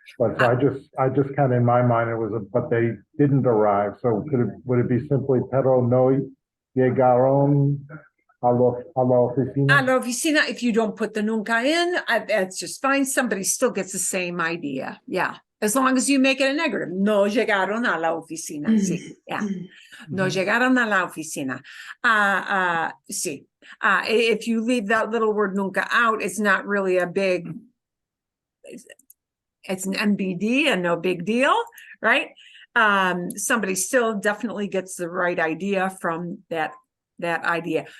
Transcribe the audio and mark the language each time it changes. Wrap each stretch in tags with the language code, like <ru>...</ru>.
<en>But so I just kind of in my mind it was but they didn't arrive. So would it be simply</en> <es>pero no llegaron a la oficina? A la oficina,</es> <en>if you don't put the nunca in, that's just fine. Somebody still gets the same idea. Yeah. As long as you make it a negative.</en> <es>No llegaron a la oficina. Sí. Yeah. No llegaron a la oficina. Sí.</es> <en>If you leave that little word nunca out, it's not really a big, it's an NBD and no big deal, right? Somebody still definitely gets the right idea from that idea.</en>